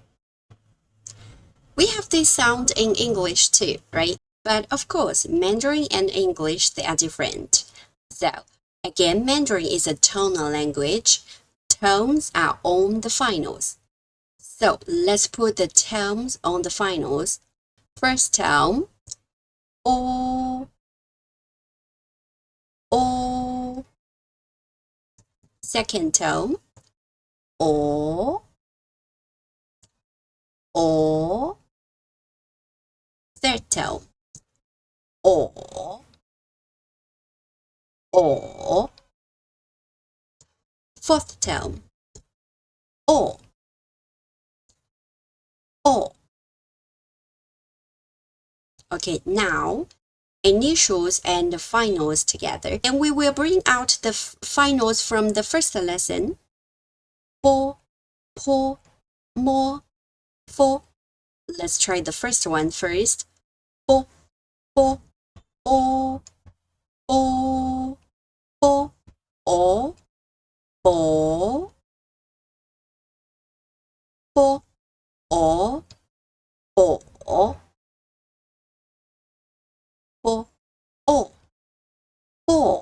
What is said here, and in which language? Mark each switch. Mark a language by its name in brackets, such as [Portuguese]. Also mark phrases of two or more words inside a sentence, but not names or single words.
[English] We have this sound in English too, right? But of course, Mandarin and English, they are different. So again, Mandarin is a tonal language. Tones are on the finals. So let's put the tones on the finals. First tone, [Chinese] O, O. [English] Second tone, [Chinese] O, O. [English] Third tone, [Chinese] O, O. [English] Fourth tone, [Chinese] O, O. [English] Okay, now initials and the finals together. And we will bring out the finals from the first lesson. [Chinese] Po, po, mo, fo. [English] Let's try the first one first. [Chinese] Po, po, o, o, po, o, po, po, o, po, po, o, po.